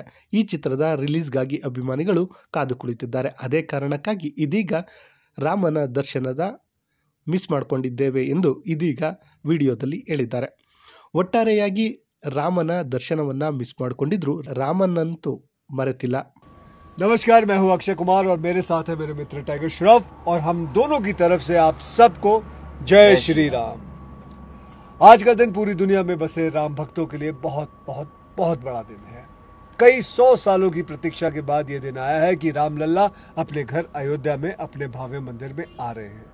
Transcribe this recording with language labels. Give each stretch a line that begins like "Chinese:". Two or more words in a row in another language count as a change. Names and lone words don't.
Kannada: ಈ ಚಿತ್ರದ ರಿಲೀಸ್ಗಾಗಿ ಅಭಿಮಾನಿಗಳು ಕಾದು ಕುಳಿತಿದ್ದಾರೆ. ಅದೇ ಕಾರಣಕ್ಕಾಗಿ ಇದೀಗ ರಾಮನ ದರ್ಶನದ ಮಿಸ್ ಮಾಡಿಕೊಂಡಿದ್ದೇವೆ ಎಂದು ಇದೀಗ ವಿಡಿಯೋದಲ್ಲಿ ಹೇಳಿದ್ದಾರೆ. ಒಟ್ಟಾರೆಯಾಗಿ ರಾಮನ ದರ್ಶನವನ್ನ ಮಿಸ್ ಮಾಡಿಕೊಂಡಿದ್ರು, ರಾಮನಂತೂ ಮರೆತಿಲ್ಲ.
Hindi: नमस्कार, मैं हूं अक्षय कुमार और मेरे साथ है मेरे मित्र टाइगर श्रॉफ और हम दोनों की तरफ से आप सबको जय श्री राम। आज का दिन पूरी दुनिया में बसे राम भक्तों के लिए बहुत बहुत बहुत बड़ा दिन है। कई 100 सालों की प्रतीक्षा के बाद ये दिन आया है कि रामलल्ला अपने घर अयोध्या में अपने भव्य मंदिर में आ रहे हैं।